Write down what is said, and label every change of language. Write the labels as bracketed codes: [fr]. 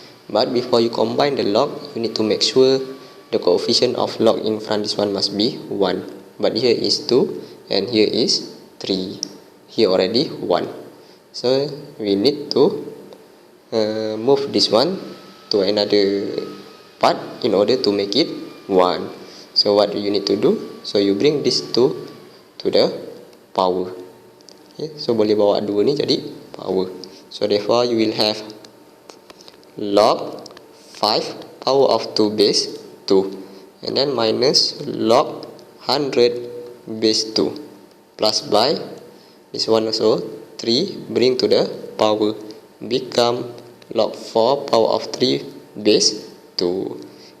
[en] But before you combine the log, you need to make sure the coefficient of log in front this one must be 1, but here is 2 and here is 3, here already 1, so we need to move this one to another part in order to make it 1. So what do you need to do? So you bring this 2 to the power. [ms] Okay, so boleh bawa 2 ni jadi power. [en] So therefore you will have log 5 power of 2 base 2, and then minus log 100 base 2 plus by this one also 3 bring to the power become log 4 power of 3 base 2.